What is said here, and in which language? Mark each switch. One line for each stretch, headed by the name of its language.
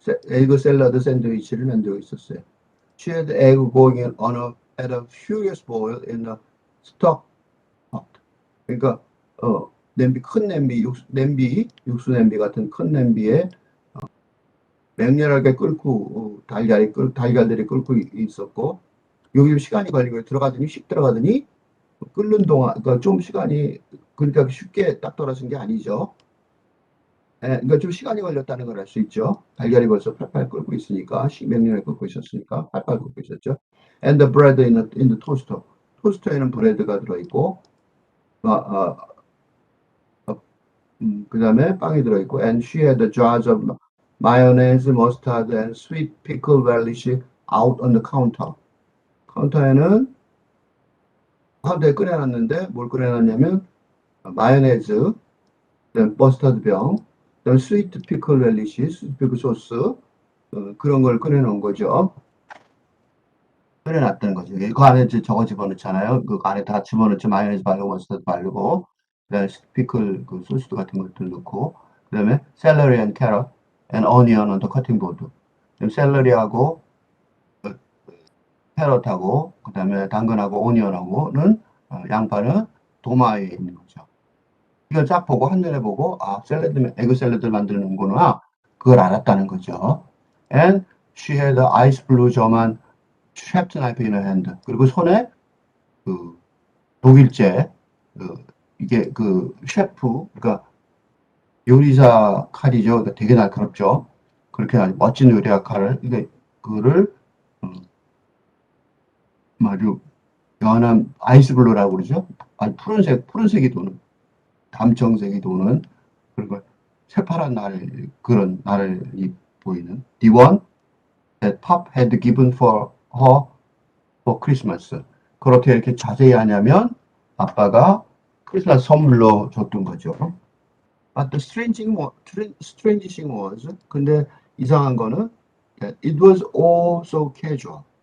Korean: 에그 샐러드 샌드위치를 만들고 있었어요.
English: She had egg going on at a furious boil in a stock pot.
Korean: 그러니까 냄비 큰 냄비 육수 냄비 같은 큰 냄비에 맹렬하게 끓고 달걀들이 끓고 있었고 여기 시간이 걸리고 들어가더니 끓는 동안 그러니까 좀 시간이 그러니까 쉽게 딱 떨어진 게 아니죠. 그러니까 좀 시간이 걸렸다는 걸 알 수 있죠. 달걀이 벌써 팔팔 끓고 있으니까 맹렬하게 끓고 있었으니까 팔팔 끓고 있었죠.
English: And the bread in the toaster.
Korean: 토스터에는 브레드가 들어있고 그 다음에 빵이 들어있고
English: and she had the jars of mayonnaise, mustard and sweet pickle relish out on the counter.
Korean: 카운터에는 꺼내놨는데 뭘 꺼내놨냐면 마요네즈, 그다음 머스타드 병, 그다음 스위트 피클 렐리시, 스위트 피클 소스 그런 걸 꺼내놓은 거죠. 꺼내놨다는 거죠. 그 안에 저거 집어넣잖아요. 그 안에 다 집어넣죠. 마요네즈 바르고 머스타드 바르고 그다음에 피클 그 소스 같은 것들 넣고 그다음에
English: 샐러리 앤 캐럿 앤 어니언 on the cutting board.
Korean: 그다음 샐러리하고 캐럿하고 그다음에 당근하고 오니언하고는 양파는 도마에 있는 거죠. 이걸 쫙 보고 한눈에 보고 에그 샐러드를 만드는구나 그걸 알았다는 거죠.
English: And she had an ice blue German chef's knife in her hand.
Korean: 그리고 손에 그 독일제 이게 그 셰프 그러니까 요리사 칼이죠. 그러니까 되게 날카롭죠. 그렇게 아주 멋진 요리사 칼을 그거를 아주 연한 아이스블루라고 그러죠. 아주 푸른색이 도는 담청색이 도는 그런 걸 새파란 그런 날이 보이는
English: The one that Pop had given for her for Christmas.
Korean: 그렇게 이렇게 자세히 하냐면 아빠가 크리스마스 선물로 줬던 거죠.
English: But the strange thing was
Korean: 근데 이상한 거는
English: it was all so casual.